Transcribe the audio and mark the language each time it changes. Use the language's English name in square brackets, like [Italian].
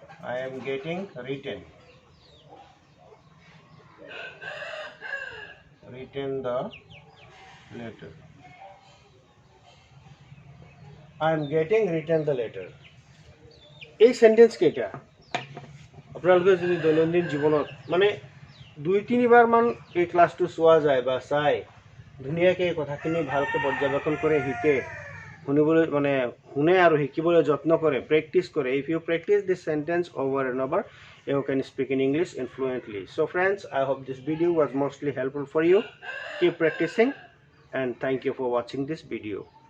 [English] I am getting written the letter. I am getting written the letter. [Assamese] এই sentence কেইটা আপোনালোকে যদি দৈনন্দিন জীৱনত মানে 2-3 বাৰ মান এই ক্লাছটো চোৱা যায় বা চাই ধুনীয়াকৈ এই কথাখিনি ভালকৈ পৰ্যবেক্ষণ কৰে, শিকে, শুনিবলৈ মানে শুনে আৰু শিকিবলৈ যত্ন কৰে, প্ৰেক্টিছ কৰে। [English] If you practice this sentence over and over, you can speak in English fluently. So friends, I hope this video was mostly helpful for you. Keep practicing and thank you for watching this video.